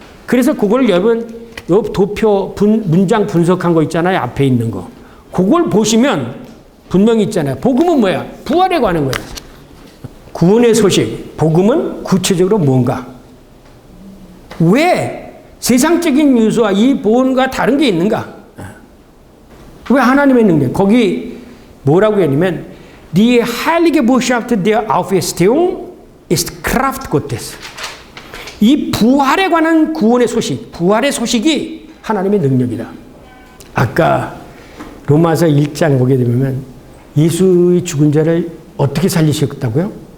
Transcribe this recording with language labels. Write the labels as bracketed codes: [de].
[ko] 그래서 그걸 여러분 요 도표 문장 분석한 거 있잖아요. 앞에 있는 거. 그걸 보시면 분명히 있잖아요. 복음은 뭐야? 부활에 관한 거예요. 구원의 소식. 복음은 구체적으로 뭔가? 왜 세상적인 요소와 이 복음과 다른 게 있는가? 왜 하나님의 능력? [de] 거기 뭐라고 했냐면 Die heilige Botschaft der Auferstehung ist Kraft Gottes. [ko] 이 부활에 관한 구원의 소식, 부활의 소식이 하나님의 능력이다. 아까 로마서 1장 보게 되면 예수의 죽은 자를 어떻게 살리셨다고요?